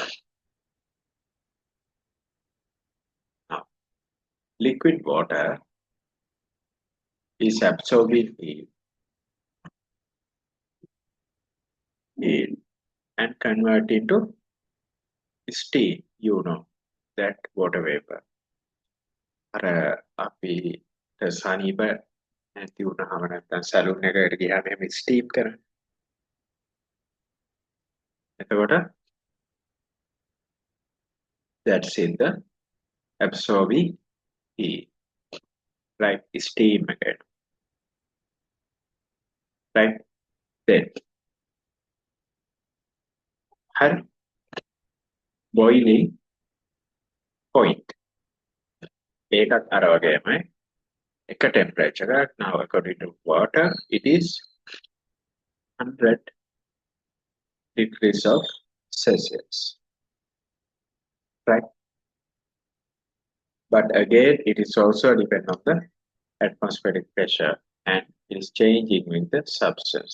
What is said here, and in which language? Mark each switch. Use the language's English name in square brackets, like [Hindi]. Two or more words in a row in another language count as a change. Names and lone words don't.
[English] Now, liquid water is absorbing heat and convert into steam, you know, that water vapor. [Sinhala] අර අපි සනීප නැති වුණාම නැත්නම් සැලුන් එකකට ගියාම එහෙම ස්ටීම් කරන්නේ. [English] එතකොට that's in the absorbing heat, right? Steam again, right? Then her boiling point. [Sinhala] ඒකත් අර වගේමයි එක temperature එකක්. [English] Now according to water it is 100 degrees of Celsius, right? But again it is also depend on the atmospheric pressure and it is changing with the substance.